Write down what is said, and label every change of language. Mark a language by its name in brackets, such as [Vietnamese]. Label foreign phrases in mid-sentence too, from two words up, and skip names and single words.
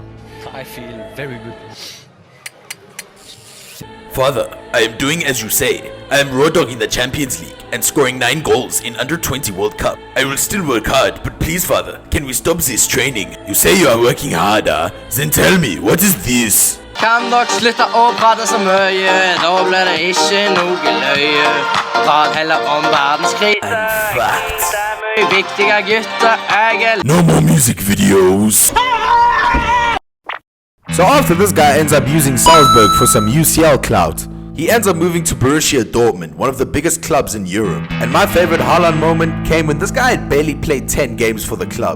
[English] I feel very good. Father, I am doing as you say. I am raw dogging the Champions League and scoring 9 goals in under-20 World Cup. I will still work hard, but please, father, can we stop this training? You say you are working harder. Then tell me, what is this? [Norwegian] Kan dere slutte å prate så mye? Da blir det ikke noe løye. Prat heller om verdenskrig. [English] I'm fucked. [Norwegian] Det er mye viktige gutter. Jeg er [English] No more music videos. So after this guy ends up using Salzburg for some UCL clout, he ends up moving to Borussia Dortmund, one of the biggest clubs in Europe. And my favorite Haaland moment came when this guy had barely played 10 games for the club.